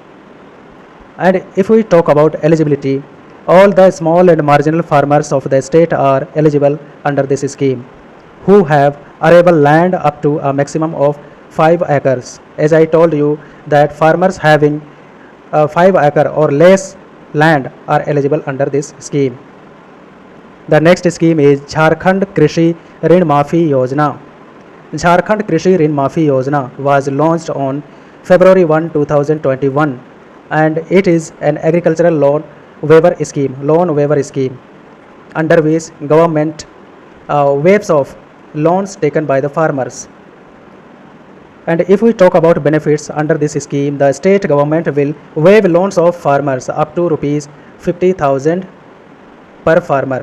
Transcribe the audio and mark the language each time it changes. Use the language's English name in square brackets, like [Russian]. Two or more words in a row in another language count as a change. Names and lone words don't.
[English] And if we talk about eligibility, all the small and marginal farmers of the state are eligible under this scheme who have arable land up to a maximum of 5 acres. As I told you that farmers having 5 acre or less land are eligible under this scheme. The next scheme is Jharkhand Krishi Rin Maafi Yojana. Jharkhand Krishi Rin Maafi Yojana was launched on February 1, 2021, and it is an agricultural loan waiver scheme, under which government waives off loans taken by the farmers. And if we talk about benefits under this scheme, the state government will waive loans of farmers up to rupees 50,000 per farmer.